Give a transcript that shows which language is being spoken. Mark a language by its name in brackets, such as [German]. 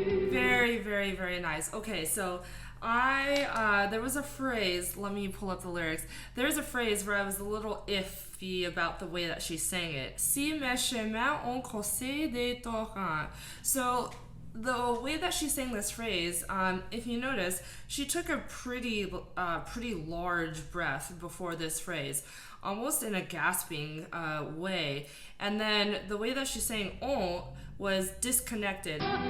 [English] Very, very, very nice. Okay, so There was a phrase, let me pull up the lyrics. There's a phrase where I was a little iffy about the way that she sang it. [French] Si mes chemins ont causé des torrents. [English] So the way that she sang this phrase, if you notice, she took a pretty large breath before this phrase, almost in a gasping way. And then the way that she sang "on" was disconnected.